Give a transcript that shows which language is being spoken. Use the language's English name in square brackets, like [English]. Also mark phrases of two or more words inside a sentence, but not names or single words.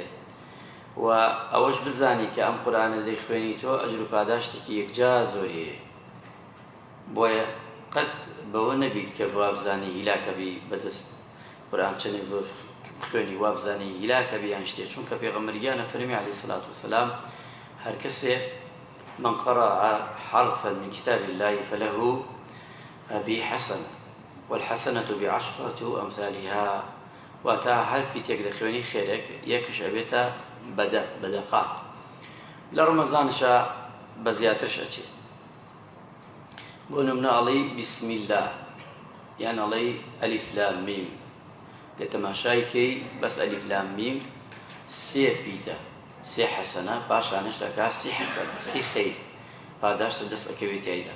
[Central Kurdish] و ئەوەش بزانی کە ئەم قورئانە دەیخوێنی تۆ ئەجر و پاداشتێکی یەکجا زۆریە. بۆیە قەت بەوە نەبیت کە وابزانی هیلاکەبی بەدەست قورئان چەندێک زۆر بخوێنی وابزانی هیلاکەبی یان شتێ. چونکە پێغەمبەریانە فەرمی [Arabic] عەلەیهی سەڵات وسەلام [Central Kurdish] هەر کەسێ [Arabic] من قرأ حرفا من كتاب الله فله به حسنة والحسنة بعشرة أمثالها. [Central Kurdish] واتا هەر پیتێک دەخوێنی خێرێک یەکش ئەبێتە بەدەقات. لە ڕەمەزانشە بە زیاترش ئەچێ. بۆ نمونە ئەڵێی [Arabic] بسم الله [Central Kurdish] یان ئەڵێی ئەلیف لام میم. کە تەماشای بەس ئەلیف لام میم سێ پیتە، سێ حەسەنە، پاشانش دەکا سی حەسەنە، سی خەیر پاداشتە دەست ئەکەوێت تایدا.